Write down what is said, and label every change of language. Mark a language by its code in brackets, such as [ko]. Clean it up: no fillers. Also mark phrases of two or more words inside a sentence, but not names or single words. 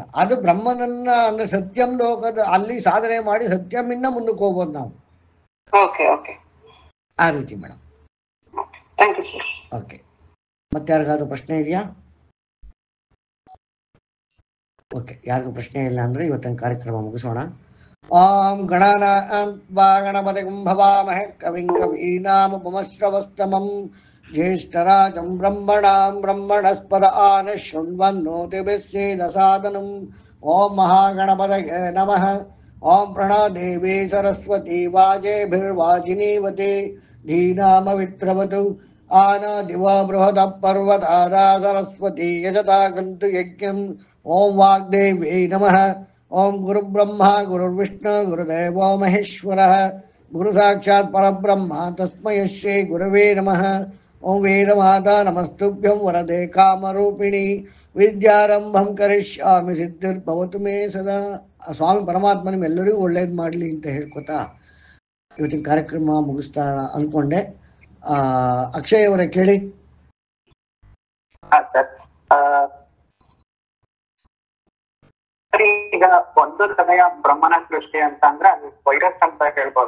[kn] ಅದು ಬ್ರಹ್ಮನನ್ನ ಅಂದ್ರೆ ಸತ್ಯಂ ಲೋಕದ ಅಲ್ಲಿ ಸಾಧನೆ ಮಾಡಿ ಸತ್ಯಮಿಂದ ಮುಂದಕ್ಕೆ ಹೋಗ್ಬೋದು ನಾವು. [en] okay okay, [kn] ಆ ರೀತಿ ಮೇಡಮ್. [en] thank you sir. [kn] ಓಕೆ, ಮತ್ತೆ ಯಾರಿಗಾದ್ರೂ ಪ್ರಶ್ನೆ ಇದೆಯಾ? ಓಕೆ, ಯಾರಿಗೂ ಪ್ರಶ್ನೆ ಇಲ್ಲ ಅಂದ್ರೆ ಇವತ್ತಿನ ಕಾರ್ಯಕ್ರಮ ಮುಗಿಸೋಣ. [sa] ಓಂ ಗಣಾನಾನ್ವಾ ಗಣಪತಿಂ ಭವಾಮಹೇ ಕವಿಂ ಕವೀನಾಮುಪಮಶ್ರವಸ್ತಮಂ ಜ್ಯೇಷ್ಠರಾಜಂ ಬ್ರಹ್ಮಣಾಂ ಬ್ರಹ್ಮಣಸ್ಪದ ಆನ ಶೃಣ್ವನ್ನೋತಿಭಿಃ ಸೇದಸಾದನಂ. ಓಂ ಮಹಾಗಣಪತಯೇ ನಮಃ. ಓಂ ಪ್ರಣಾದೇವಿ ಸರಸ್ವತಿ ವಾಜೇಭಿರ್ವಾಜಿನೀವತಿ ಧೀನಾಮವಿತ್ರವತು ಆನಾದಿವ ಬೃಹದ ಪರ್ವತಾದಾ ಸರಸ್ವತಿ ಯಜತಾಗಂತು ಯಜ್ಞಂ. ಓಂ ವಾಗ್ದೇವ್ಯೈ ನಮಃ. ಓಂ ಗುರುಬ್ರಹ್ಮ ಗುರುರ್ವಿಷ್ಣು ಗುರುದೇವೋ ಮಹೇಶ್ವರಃ. ಗುರು ಸಾಕ್ಷಾತ್ ಪರಬ್ರಹ್ಮ ತಸ್ಮೈ ಶ್ರೀ ಗುರವೇ ನಮಃ. ಓಂ ವೇದಮಾತಾ ನಮಸ್ತುಭ್ಯಂ ವರದೆ ಕಾಮರೂಪಿಣಿ ವಿದ್ಯಾರಂಭಂ ಕರಿಷ್ಯಾಮಿ ಸಿದ್ಧಿರ್ಭವತು ಮೇ ಸದಾ. [kn] ಸ್ವಾಮಿ ಪರಮಾತ್ಮ ನಿಮ್ಮೆಲ್ಲರಿಗೂ ಒಳ್ಳೇದು ಮಾಡಲಿ ಅಂತ ಹೇಳ್ಕೊತಾ ಇವತ್ತಿನ ಕಾರ್ಯಕ್ರಮ ಮುಗಿಸ್ತಾ ಅನ್ಕೊಂಡೆ. ಅಕ್ಷಯ್ ಅವರೇ ಕೇಳಿ. ಸರ್, ಈಗ ಒಂದು ಸಮಯ ಬ್ರಹ್ಮನ ಸೃಷ್ಟಿ ಅಂತ ಅಂದ್ರೆ ಅದು ವೈರಸ್ ಅಂತ ಹೇಳ್ಬೋದು.